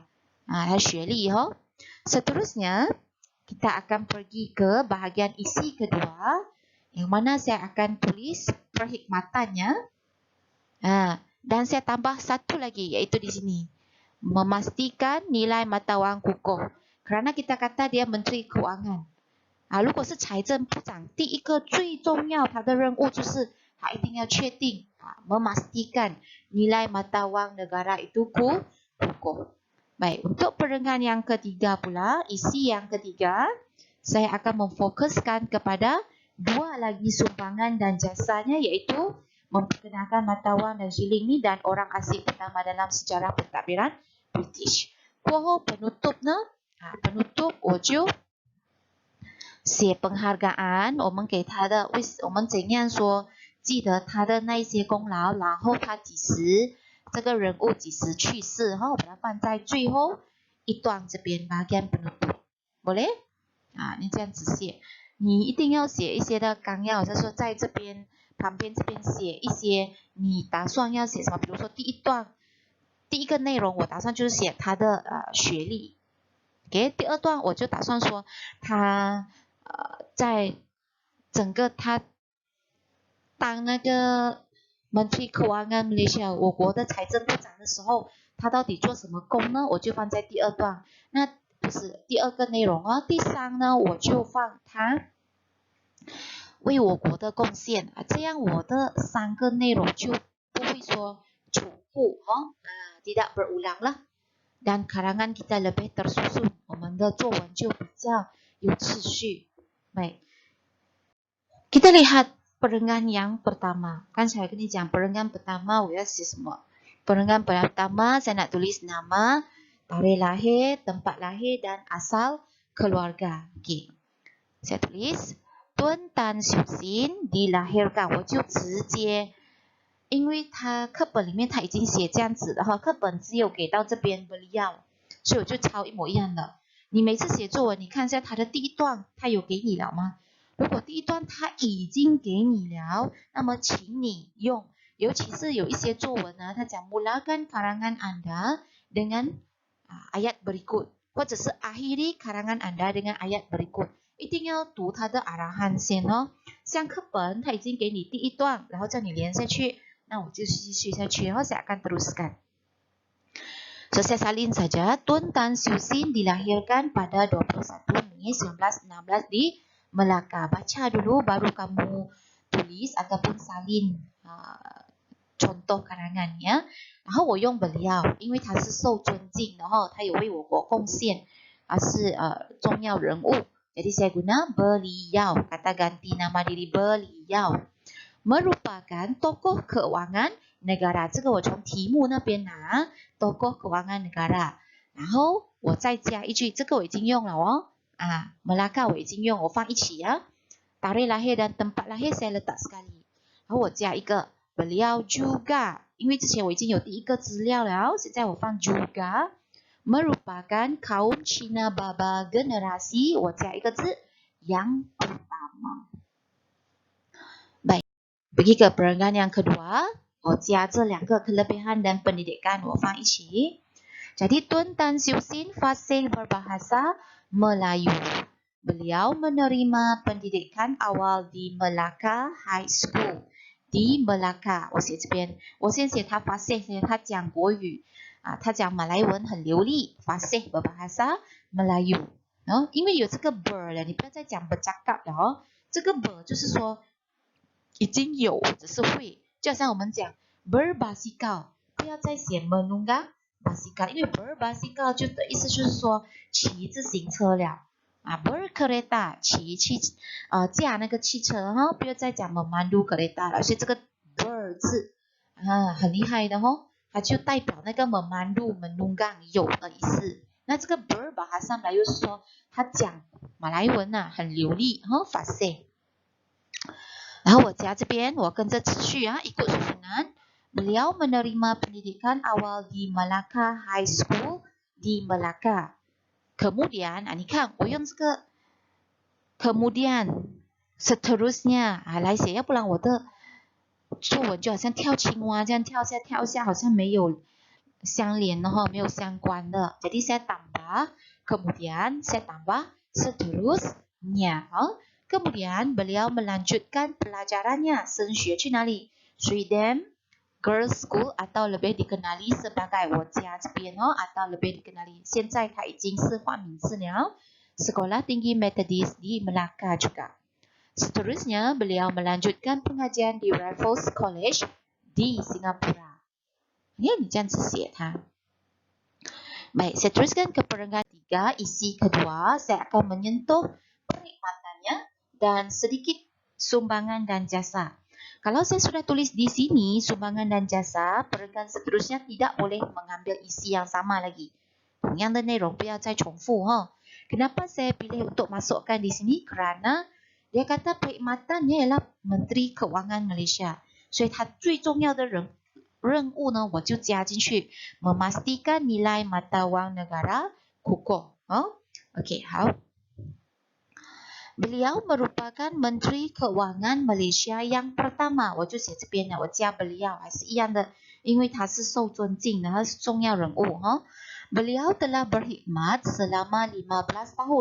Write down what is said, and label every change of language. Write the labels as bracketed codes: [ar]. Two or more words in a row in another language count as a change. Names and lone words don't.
[ms] 学历 Seterusnya kita akan pergi ke bahagian isi kedua yang mana saya akan tulis perkhidmatannya. Dan saya tambah satu lagi iaitu di sini. Memastikan nilai mata wang kukuh. Kerana kita kata dia Menteri Keuangan. [zh] 如果是财政部长，第一个最重要他的任务就是他一定要确定 [ms] memastikan nilai mata wang negara itu kukuh. Baik, untuk perenggan yang ketiga pula, isi yang ketiga, saya akan memfokuskan kepada 2 lagi sumbangan dan jasanya iaitu memperkenalkan mata wang dan shilling ni dan orang asing pertama dalam sejarah pentadbiran British. [zh] 过后 [ms] penutupnya, penutup [zh] 我就写 penghargaan 我们给他的我们怎样说记得他的那些功劳，然后他这个人物几时去世我把它放在最后一段这边 [ms] bahagian penutup. Boleh? [zh] 你这样子写，你一定要写一些的纲要，就是说在这边旁边这边写一些你打算要写什么，比如说第一个内容我打算就是写他的学历。第二段我就打算说他在整个他当那个 [ms] Menteri Keuangan Malaysia [zh] 我国的财政部长的时候，他到底做什么工呢？我就放在第二段。那不是第二个内容第3呢，我就放他为我国的贡献这样我的3个内容就不会说重复 [ms] tidak berulang lah. Dan karangan kita lebih tersusun. [zh] 我们的作文就比较有次序。Baik. [ms] Kita lihat perenggan yang pertama. Kan saya [zh] 跟你讲 [ms] perenggan pertama [zh] 我要写什么？ [ms] Perenggan pertama saya nak tulis nama, tarikh lahir, tempat lahir dan asal keluarga. Okey. Saya tulis Tuan Tan Siew Sin dilahirkan [zh] 我就直接因为他课本里面他已经写这样子的课本只有给到这边beliau，所以我就抄一模一样的。你每次写作文，你看一下他的第一段，他有给你了吗？如果第一段他已经给你了，那么请你用，尤其是有一些作文呢，他讲 [ms] mulakan karangan anda dengan ayat berikut， [zh] 或者是 [ms] akhiri karangan anda dengan ayat berikut。 [zh] 一定要读它的阿拉汉先哦。像课本，它已经给你第一段，然后叫你连下去，那我就继续下去，然后 [ms] saya akan teruskan. So, saya salin saja. Tun Tan Siew Sin dilahirkan pada 21 Mei 1916 di Melaka. Baca dulu baru kamu tulis ataupun salin contoh karangannya. [zh] 然后我用 beliau， 因为他是受尊敬，然后他有为我国贡献，是重要人物。 [ms] Jadi saya guna beliau, kata ganti nama diri beliau. Merupakan tokoh keuangan negara， [zh] 这个我从题目那边拿 [ms] tokoh keuangan negara， [zh] 然后我再加一句，这个我已经用了哦，Melaka 我已经用，我放一起呀。 [ms] Tarikh lahir dan tempat lahir saya letak sekali， [zh] 然后我加一个 [ms] beliau juga， [zh] 因为之前我已经有第一个资料了，现在我放 juga。 [ms] Merupakan kaum Cina Baba generasi， [zh] 我加一个字 [ms] yang pertama。 Baik, pergi ke perenggan yang kedua， [zh] 我加这两个 [ms] kelebihan dan pendidikan， [zh] 我放一起。 [ms] Jadi Tun Tan Siew Sin fasih berbahasa Melayu. Beliau menerima pendidikan awal di Melaka High School. Di Melaka， [zh] 我写这边，我先写他fasih， 他讲国语。他讲马来文很流利 [ms] fasih berbahasa Melayu， [zh] 因为有这个 ber 了，你不要再讲 bercakap 了哦，这个 ber 就是说已经有或者是会，就好像我们讲 berbasikal， 不要再写 [ms] menunggang basikal， [zh] 因为 berbasikal 就的意思就是说骑自行车了berkereta 驾那个汽车哈，不要再讲 [ms] memandu kereta [zh] 了，所以这个 ber 字很厉害的哦。它就代表那个 [ms] memandu menunggang [zh] 有的意思。那这个 [ms] berbahasa Melayu [zh] 是说他讲马来文很流利fasih。然后我加这边，我跟着持续 [ms] ikut susunan. Beliau menerima pendidikan awal di Melaka High School di Melaka. [zh] Kemudian 你看我用这个 [ms] kemudian seterusnya [zh] 来写，要不然我的作文就好像跳青蛙这样跳下跳下，好像没有相连的没有相关的。 [ms] Jadi saya tambah, kemudian saya tambah seterusnya. Kemudian beliau melanjutkan pelajarannya. [zh] 升学去哪里？ [ms] Sweden Girls School atau lebih dikenali sebagai [zh] 我家这边 [ms] atau lebih dikenali [zh] 现在它已经是换名字了 [ms] Sekolah Tinggi Methodist di Melaka juga. Seterusnya, beliau melanjutkan pengajian di Raffles College di Singapura. Ini jangan [zh] 写它。 [ms] Baik, saya teruskan ke perenggan 3, isi kedua. Saya akan menyentuh perkhidmatannya dan sedikit sumbangan dan jasa. Kalau saya sudah tulis di sini, sumbangan dan jasa, perenggan seterusnya tidak boleh mengambil isi yang sama lagi. [zh] 同样的内容不要再重复 [ms] Kenapa saya pilih untuk masukkan di sini? Kerana dia kata perkhidmatannya ialah Menteri Keuangan Malaysia. [zh] 所以他最重要的任务呢，我就加进去 [ms] memastikan nilai mata wang negara kukuh. Okey, 好。Beliau merupakan Menteri Keuangan Malaysia yang pertama. [zh] 我就写这边了，我加 beliau 还是一样的，因为他是受尊敬的，他是重要人物 [ms] Beliau telah berkhidmat selama 15 tahun.